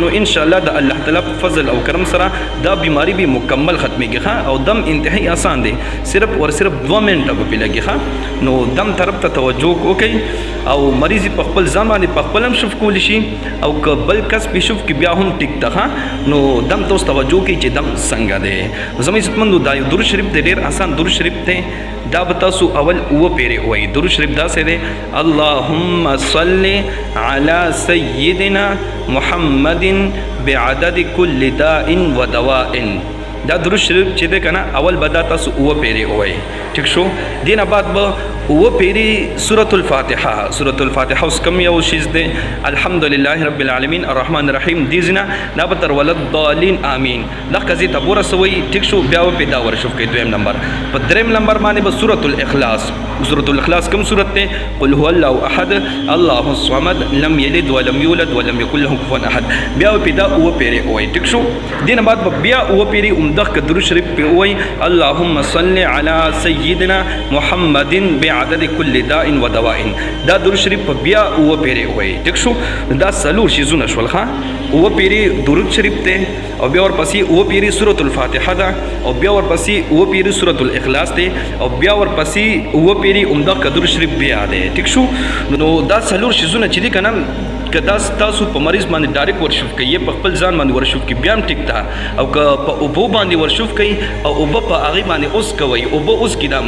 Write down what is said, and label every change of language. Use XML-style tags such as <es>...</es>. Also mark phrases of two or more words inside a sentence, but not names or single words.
<ps>نو ان شاء الله د الله تعالی په فضل او کرم سره دا بیماری به مکمل ختمي او دم انتهایی آسان دی صرف 2 منټه په لګي نو دم طرف ته توجه وکړئ او مریض په خپل ځان باندې په خپل هم شف کول شي او که بل کس په شف کې بیا هم ټیک ده نو دم ته توجه وکړئ چې دم څنګه دی زموږ عزتمندو دا یو درود شریف دی ډیر آسان درود شریف دی دا به تاسو اول اوه پیرې وایي درود شریف داسې دی اللهم</ps> <ar>صل علی سیدنا محمد بعدد کل داء و دواء</ar> <ps>دا درود شریف چې ده کنه اول به دا تاسو اوه پیرې وایي ټیک شو دینه بعد به اوه پیرې سورۃ الفاتحه اوس کم یو شیز دی</ps> <ar>الحمدلله رب العالمین الرحمن الرحیم</ar> <ps>دې ځنه دا به تر</ps> <ar>ولضالین آمین</ar> <ps>دا قضیې ته ورسوئ ټیک شو بیا به دا ورشوف کوي دویم نمبر په دریم نمبر باندې به سورۃ الاخلاص کوم سورت دی</ps> <ar>قل هو الله احد الله الصمد لم یلد ولم یولد ولم یکن له کفوا احد</ar> <ps>بیا به دا اوه پیرې وایي ټیک شو دینه بعد بیا اوه پیرې دغه درود شریف په وای</ps> <ar>اللهم صل علی سیدنا محمد بعدد کل داء و دواء</ar> <ps>دا درود شریف په بیا او پیری وای ټیک شو دا سلور شیزونه شول ښا او پیری درود شریف ته او بیا ورپسې او پیری سورۃ الفاتحه ده او بیا ورپسې او پیری سورۃ الاخلاص ده او بیا ورپسې او پیری دغه درود شریف بیا ده ټیک شو نو دا سلور شیزونه چې دي کنه که دا تاسو په مریض باندې ډایرکټ ورشوف کوي په خپل ځان باندې ورشوف کوي بیا هم ټیک ده او که په اوبو باندې ورشوف کوي او اوبه په هغې باندې اوس کوي اوبه اوس کي دا</ps>